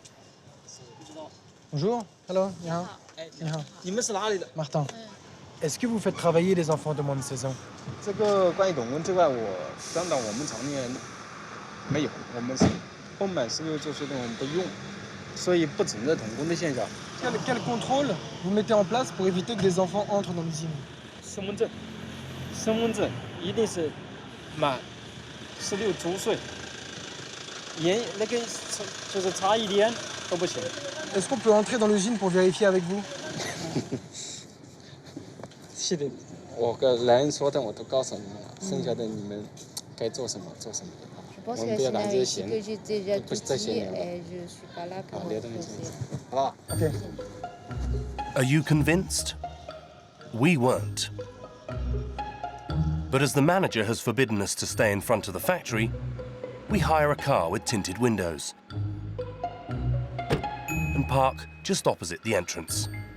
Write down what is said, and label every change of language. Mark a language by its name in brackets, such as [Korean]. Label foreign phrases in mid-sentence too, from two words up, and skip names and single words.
[French] Bonjour. [Chinese] Hello. 你好。你好。你们是哪里的？ Martin. [French] Est-ce que vous faites travailler les enfants de moins de 16 ans? [Chinese] 这个关于童工这块，我当然我们厂里面没有，我们是不满16岁的我们不用，所以不存在童工的现象。 [French] Quel contrôle vous mettez en place pour éviter que des enfants entrent dans l'usine? [Chinese] 身份证一定是满16周岁，那个就是差一点都不行。 [French] Est-ce qu'on peut entrer dans l'usine pour vérifier avec vous? [Chinese] 是的，我跟人说的我都告诉你们了，剩下的你们该做什么做什么。我们不要打这些闲，不是这些年了。好，留到你身上，好吧 OK. [English] Are you convinced? We weren't. But as the manager has forbidden us to stay in front of the factory, we hire a car with tinted windows and park just opposite the entrance.